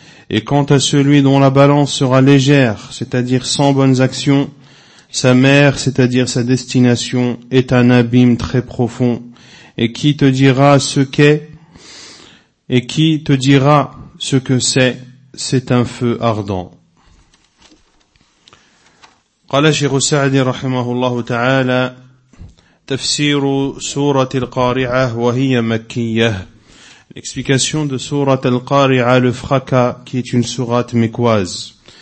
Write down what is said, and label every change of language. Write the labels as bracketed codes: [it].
[fr] Et quant à celui dont la balance sera légère, c'est-à-dire sans bonnes actions, sa mère, c'est-à-dire sa destination, est un abîme très profond. Et qui te dira ce qu'est? Et qui te dira ce que c'est? C'est un feu ardent. [ar] قال شيخ السعد رحمه الله تعالى تفسير سورة القارعة وهي مكية. [fr] L'explication de سورة القارعة الفخكة qui est une sourate mécoise.